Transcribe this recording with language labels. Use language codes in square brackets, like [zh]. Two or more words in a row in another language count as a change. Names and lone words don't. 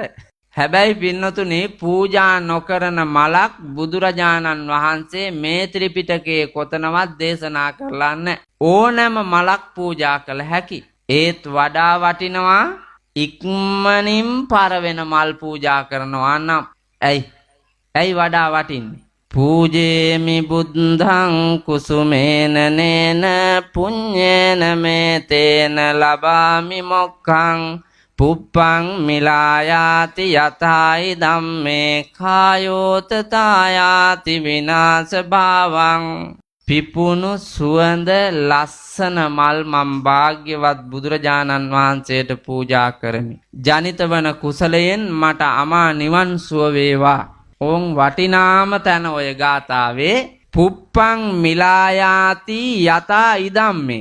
[si] හැබැයි පින්නතුනි, පූජා නොකරන මලක් බුදුරජාණන් වහන්සේ මේ ත්‍රිපිටකයේ කොතනවත් දේශනා කරලා නැහැ. ඕනෑම මලක් පූජා කළ හැකි. ඒත් වඩා වටිනවා ඉක්මනින් පරවෙන මල් පූජා කරනවා නම්. ඇයි වඩා වටින්නේ? [pi] පූජේමි බුද්ධං කුසුමේන නේන පුඤ්ඤේන මේතේන ලබාමි මොක්ඛං පුප්පං මිලායාති යතයි ධම්මේ කායෝත තායාති විනාශ භාවං. [si] පිපුණු සුවඳ ලස්සන මල් මම් භාග්‍යවත් බුදුරජාණන් වහන්සේට පූජා කරමි. ජනිත වන කුසලයෙන් මට අමා නිවන් සුව වේවා. ඕන් වටිනාම තැන ඔය ගාථාවේ [pi] පුප්පං මිලායාති යතා ඉදම්මේ.